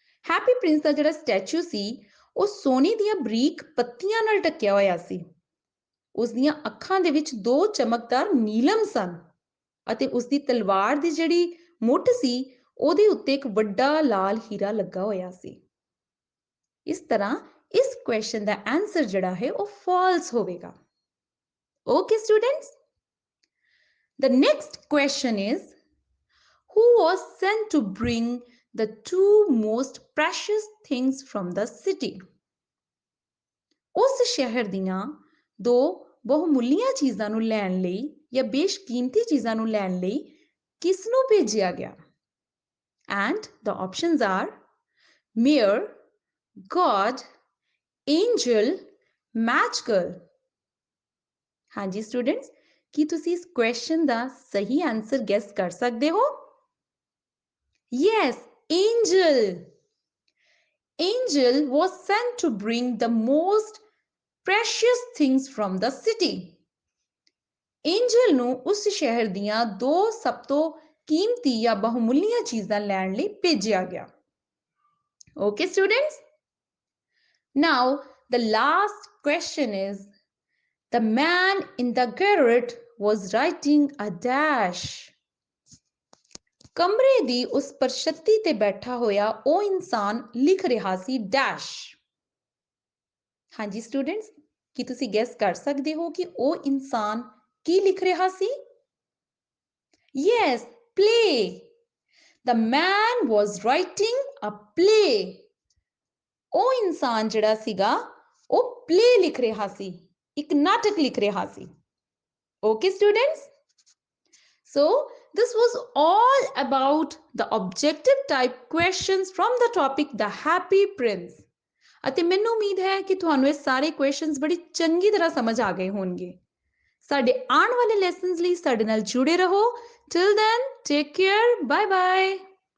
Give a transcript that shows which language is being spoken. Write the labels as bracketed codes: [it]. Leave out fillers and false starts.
[pa] Happy Prince ਦਾ ਜਿਹੜਾ statue ਸੀ ਉਹ ਸੋਨੇ ਦੀਆਂ ਬਰੀਕ ਪੱਤੀਆਂ ਨਾਲ ਢੱਕਿਆ ਹੋਇਆ ਸੀ। ਉਸ ਦੀਆਂ ਅੱਖਾਂ ਦੇ ਵਿੱਚ 2 ਚਮਕਦਾਰ ਨੀਲਮ ਸਨ ਅਤੇ ਉਸ ਦੀ ਤਲਵਾਰ ਦੀ ਜਿਹੜੀ ਮੁੱਠ ਸੀ ਉਹਦੇ ਉੱਤੇ ਇੱਕ ਵੱਡਾ ਲਾਲ ਹੀਰਾ ਲੱਗਾ ਹੋਇਆ ਸੀ। ਇਸ ਤਰ੍ਹਾਂ ਇਸ ਕੁਐਸਚਨ ਦਾ ਆਨਸਰ ਜਿਹੜਾ ਹੈ ਉਹ ਫਾਲਸ ਹੋਵੇਗਾ। [en] Okay, students? The next question is, who was sent to bring the 2 most precious things from the city? [pa] ਉਸ ਸ਼ਹਿਰ ਦੀਆਂ 2 ਬਹੁਮੁੱਲੀਆਂ ਚੀਜ਼ਾਂ ਨੂੰ ਲੈਣ ਲਈ ਜਾਂ ਬੇਸ਼ਕੀਮਤੀ ਚੀਜ਼ਾਂ ਨੂੰ ਲੈਣ ਲਈ ਕਿਸ ਨੂੰ ਭੇਜਿਆ ਗਿਆ? [en] And the options are Mayor, God, Angel, Match Girl. [pa] ਹਾਂਜੀ ਸਟੂਡੈਂਟਸ, ਕੀ ਤੁਸੀਂ ਇਸ ਕੁਐਸਚਨ ਦਾ ਸਹੀ ਆਨਸਰ ਗੈਸ ਕਰ ਸਕਦੇ ਹੋ? [en] Yes, Angel. Angel was sent to bring the most precious things from the city. [pa] Angel ਨੂੰ ਉਸ ਸ਼ਹਿਰ ਦੀਆਂ 2 ਸਭ ਤੋਂ ਕੀਮਤੀ ਜਾਂ ਬਹੁਮੁੱਲੀਆਂ ਚੀਜ਼ਾਂ ਲੈਣ ਲਈ ਭੇਜਿਆ ਗਿਆ। [en] Okay, students? Now, the last question is, the man in the garret was writing a dash. [pa] ਕਮਰੇ ਦੀ ਉਸ ਪਰਛੱਤੀ ਤੇ ਬੈਠਾ ਹੋਇਆ ਉਹ ਇਨਸਾਨ ਲਿਖ ਰਿਹਾ ਸੀ dash. ਹਾਂਜੀ ਸਟੂਡੈਂਟਸ, ਕੀ ਤੁਸੀਂ ਗੈਸ ਕਰ ਸਕਦੇ ਹੋ ਕਿ ਉਹ ਇਨਸਾਨ ਕੀ ਲਿਖ ਰਿਹਾ ਸੀ? [en] Yes, play. The man was writing a play. [pa] ਉਹ ਇਨਸਾਨ ਜਿਹੜਾ ਸੀਗਾ ਉਹ play ਲਿਖ ਰਿਹਾ ਸੀ, ਇੱਕ ਨਾਟਕ ਲਿਖ ਰਿਹਾ ਸੀ। [en] Okay, students? So, this was all about the objective type questions from the topic The Happy Prince. [pa] ਅਤੇ ਮੈਨੂੰ ਉਮੀਦ ਹੈ ਕਿ ਤੁਹਾਨੂੰ ਇਹ ਸਾਰੇ ਕੁਐਸਚਨਸ ਬੜੀ ਚੰਗੀ ਤਰ੍ਹਾਂ ਸਮਝ ਆ ਗਏ ਹੋਣਗੇ। ਸਾਡੇ ਆਉਣ ਵਾਲੇ ਲੈਸਨਸ ਲਈ ਸਾਡੇ ਨਾਲ ਜੁੜੇ ਰਹੋ। [en] Till then, take care. Bye bye.